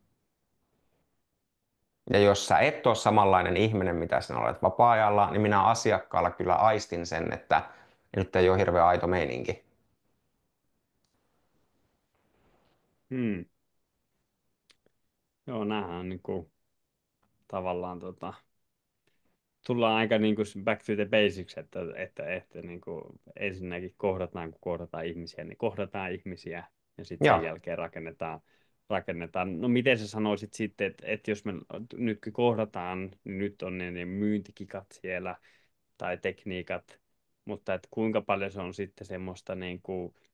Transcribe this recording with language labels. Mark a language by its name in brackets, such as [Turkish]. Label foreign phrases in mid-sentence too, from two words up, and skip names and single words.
[Finnish] Ja jos sä et ole samanlainen ihminen, mitä sinä olet vapaa-ajalla, niin minä asiakkaalla kyllä aistin sen, että nyt ei ole hirveän aito meininki. Hmm. Joo, näähän on niin kuin, tavallaan tullaan aika niin kuin [English] back to the basics, [Finnish] että niin kuin ensinnäkin kohdataan, kun kohdataan ihmisiä, niin kohdataan ihmisiä ja sitten sen Joo. jälkeen rakennetaan. No miten sä sanoisit sitten, että jos me nyt kohdataan, niin nyt on ne myyntikikat siellä tai tekniikat, mutta että kuinka paljon se on sitten semmoista niin kuin,